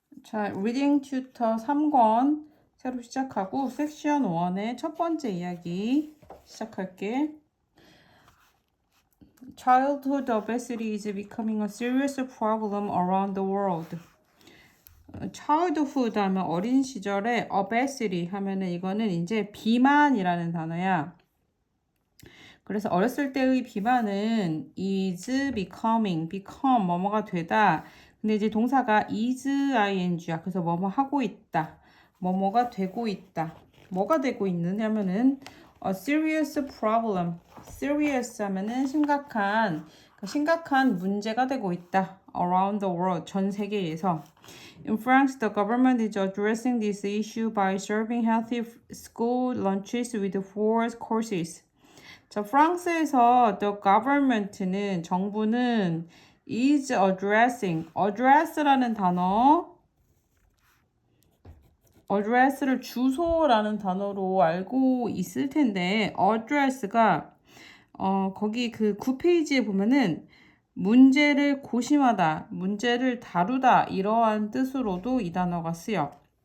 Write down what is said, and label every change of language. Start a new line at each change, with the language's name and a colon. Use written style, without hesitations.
Korean: 자, 리딩 튜터 3권 새로 시작하고 섹션 1의 첫 번째 이야기 시작할게.
English: Childhood obesity is becoming a serious problem around the world.
Korean: childhood 하면 어린 시절에 obesity 하면은 이거는 이제 비만이라는 단어야. 그래서 어렸을 때의 비만은
English: is becoming,
Korean: become 뭐뭐가 되다. 근데 이제 동사가 is ing야. 그래서 뭐뭐 하고 있다. 뭐뭐가 되고 있다. 뭐가 되고 있느냐면은
English: a serious problem.
Korean: serious 하면은 심각한 문제가 되고 있다.
English: around the world,
Korean: 전 세계에서.
English: In France, the government is addressing this issue by serving healthy school lunches with 4 courses.
Korean: 자, 프랑스에서
English: the government
Korean: 는 정부는 is address라는 단어 address를 주소라는 단어로 알고 있을 텐데 address가 거기 그 9페이지에 보면은 문제를 고심하다, 문제를 다루다 이러한 뜻으로도 이 단어가 쓰여.